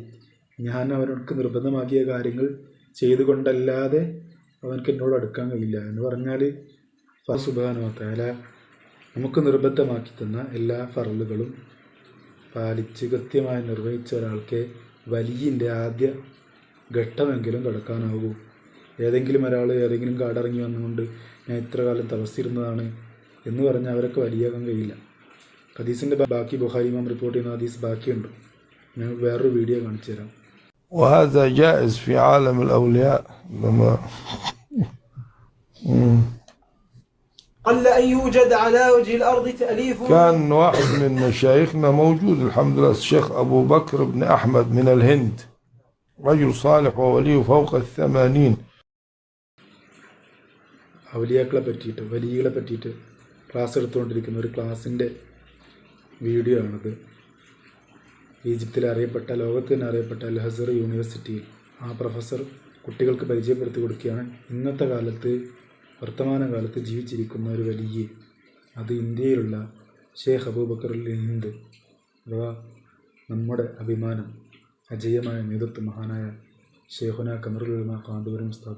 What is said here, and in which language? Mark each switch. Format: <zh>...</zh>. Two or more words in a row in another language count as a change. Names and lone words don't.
<ml>ഞാൻ അവനോട് നിർബന്ധമാക്കിയ കാര്യങ്ങൾ ചെയ്തുകൊണ്ടല്ലാതെ അവനക്ക് എന്നോട് അടുക്കാൻ കഴിയില്ല എന്ന് പറഞ്ഞാൽ</ml> <ar>الله سبحانه وتعالى</ar> <ml>നമുക്ക് നിർബന്ധമാക്കി തന്ന എല്ലാ ഫർളുകളും പാലിച്ച് കൃത്യമായി നിർവഹിച്ച ഒരാൾക്ക് വലിയൻ്റെ ആദ്യ ഘട്ടമെങ്കിലും കടക്കാനാകൂ. ഏതെങ്കിലും ഒരാൾ ഏതെങ്കിലും കാടിറങ്ങി വന്നുകൊണ്ട് ഞാൻ ഇത്ര കാലം തപസ്സിരുന്നതാണ് എന്ന് പറഞ്ഞാൽ അവരൊക്കെ വലിയാകാൻ കഴിയില്ല. ഹദീസിൻ്റെ ബാക്കി ബുഖാരി ഇമാം റിപ്പോർട്ട് ചെയ്യുന്ന ഹദീസ് ബാക്കിയുണ്ട്. ഞാൻ വേറൊരു വീഡിയോ കാണിച്ചു തരാം.</ml> <ar>وهذا جائز في عالم الأولياء. لما قل أن يوجد على وجه الأرض تأليف. كان واحد من مشايخنا موجود الحمد لله، الشيخ أبو بكر بن أحمد من الهند، رجل صالح وولي فوق 80.</ar> <ml>ഔലിയാക്കളെ പറ്റിയിട്ട്, വലിയകളെ പറ്റിയിട്ട് ക്ലാസ് എടുത്തുകൊണ്ടിരിക്കുന്ന ഒരു ക്ലാസ്സിൻ്റെ വീഡിയോ ആണത്. ഈജിപ്തിൽ അറിയപ്പെട്ട, ലോകത്ത് തന്നെ അറിയപ്പെട്ട അൽ അസ്ഹർ യൂണിവേഴ്സിറ്റിയിൽ ആ പ്രൊഫസർ കുട്ടികൾക്ക് പരിചയപ്പെടുത്തി കൊടുക്കുകയാണ് ഇന്നത്തെ കാലത്ത്, വർത്തമാനകാലത്ത് ജീവിച്ചിരിക്കുന്ന ഒരു വലിയ, അത് ഇന്ത്യയിലുള്ള ഷേഖ് അബൂബക്കർ ഹിന്ദ്, അഥവാ നമ്മുടെ അഭിമാനം, അജയ്യമായ നേതൃത്വം, മഹാനായ ഷേഖുന ഖമറുൽ ഉലമാ കാന്തപുരം ഉസ്താദ്.</ml>